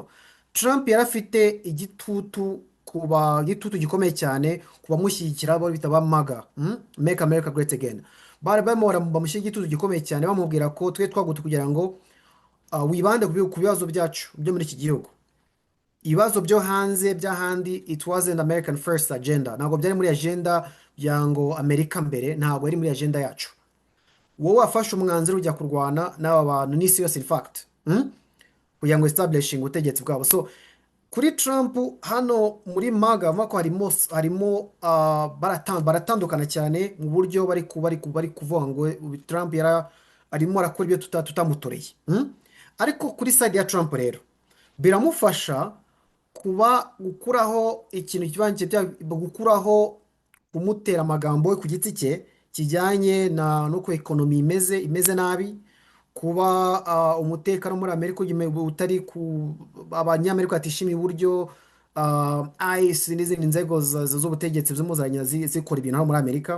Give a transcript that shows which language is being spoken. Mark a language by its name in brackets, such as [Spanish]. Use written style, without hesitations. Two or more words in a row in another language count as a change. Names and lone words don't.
[Kinyarwanda] Trump yari afite igitutu gikomeye cyane ku bamushyigikira bo bita ba MAGA, [English] Make America Great Again. [Kinyarwanda] Bamushyira igitutu gikomeye cyane bamubwira ko twe twagutse kugira ngo wibande ku bibazo byacu byo muri iki gihugu. Ibibazo byo hanze by'ahandi [English] it wasn't American first agenda, [Kinyarwanda] ntabwo byari muri agenda bya ngo Amerika mbere, ntabwo ari muri agenda yacu. Wowe wafashe umwanzuro ujya kurwana n'aba bantu n'isi yose [English] in fact [Kinyarwanda] kugira ngo establishing ubutegetsi bwabo. So kuri Trump hano muri MAGA ko harimo baratandukana cyane mu buryo bari kuvuga ngo Trump arimo arakora ibyo tutamutoreye. Ariko kuri side ya Trump rero biramufasha gukuraho ikintu kibanje gukuraho kumutera amagambo ku giti cye kijyanye nuko ekonomi imeze nabi, kuba umutekano muri Amerika utari abanyamerika batishimiye uburyo ICE n'izindi nzego z'ubutegetsi z'umuzanya zikora ibintu hano muri Amerika.